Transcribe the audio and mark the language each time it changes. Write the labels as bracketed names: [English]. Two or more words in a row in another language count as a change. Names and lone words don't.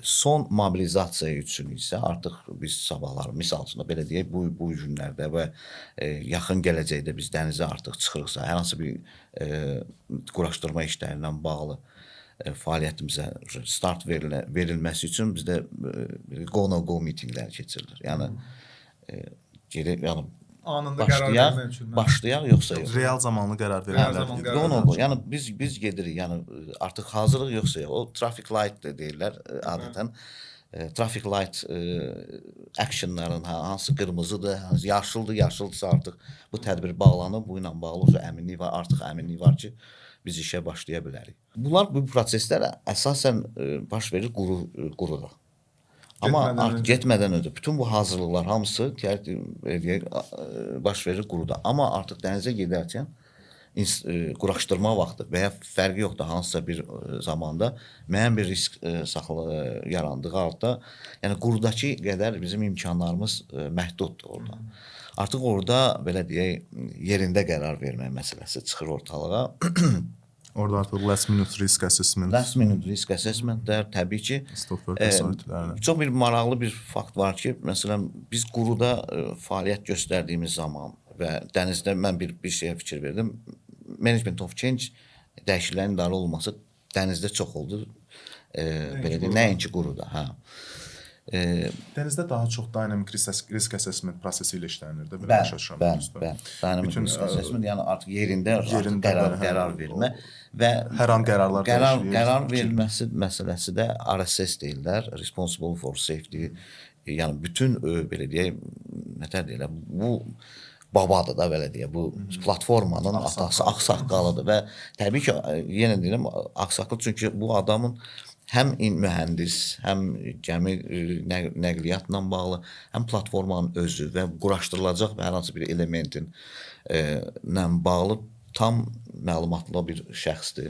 [Azerbaijani] Son mobilizasiya üçün isə artıq biz sabahlar, misal üçün belə deyək, bu günlərdə və yaxın gələcəkdə biz dənizə artıq çıxırıqsa, hər hansı bir quraşdırma işləri ilə bağlı fəaliyyətimizə start verilməsi üçün bizdə [English] go-no-go [Azerbaijani] mitinqlər keçirilir. Yəni anında qərar vermək üçün. Başlayaq yoxsa yox? Real zamanlı qərar vermək. [English] Go-no-go. [Azerbaijani] Yəni biz gedirik, yəni artıq hazırlıq yoxsa yox. O [English] traffic light [Azerbaijani] deyirlər adətən. [English] Traffic light [Azerbaijani] actionların hansı qırmızıdır, hansı yaşıldır, yaşıldırsa artıq bu tədbir bağlanıb, bu ilə bağlı əminlik var, artıq əminlik var ki, biz işə başlaya bilərik. Bu proseslər əsasən baş verir quruda. Amma getmədən öncə bütün bu hazırlıqlar hamısı baş verir quruda. Amma artıq dənizə gedərkən quraşdırma vaxtı və ya fərqi yoxdur, hansısa bir zamanda müəyyən bir risk yarandığı halda, yəni qurudakı qədər bizim imkanlarımız məhduddur orada. Artıq orada belə deyək, yerində qərar vermək məsələsi çıxır ortalığa. Orada artıq [English] last minute risk assessment. Last minute risk assessmentlər [Azerbaijani] təbii ki, çox bir maraqlı bir fakt var ki, məsələn, biz quruda fəaliyyət göstərdiyimiz zaman və dənizdə mən bir şeyə fikir verdim. [English] Management of change [Azerbaijani] dəyişikliklərin idarə olunması dənizdə çox oldu. Belə deyək, nəinki quruda. Dənizdə daha çox [English] dynamic risk assessment [Azerbaijani] prosesi ilə işlənir də. Bəli. [English] Dynamic risk assessment, [Azerbaijani] yəni artıq yerində qərar vermə və hər an qərar verilməsi məsələsi də RSS deyirlər, [English] Responsible for Safety. [Azerbaijani] Yəni bütün belə deyək, nətər deyirlər, bu babadır da belə deyək, bu platformanın atası, ağsaqqalıdır və təbii ki, yenə deyirəm, ağsaqqal çünki bu adamın həm mühəndis, həm gəmi nəqliyyatla bağlı, həm platformanın özü və quraşdırılacaq və hər hansı bir elementin ilə bağlı tam məlumatlı bir şəxsdir.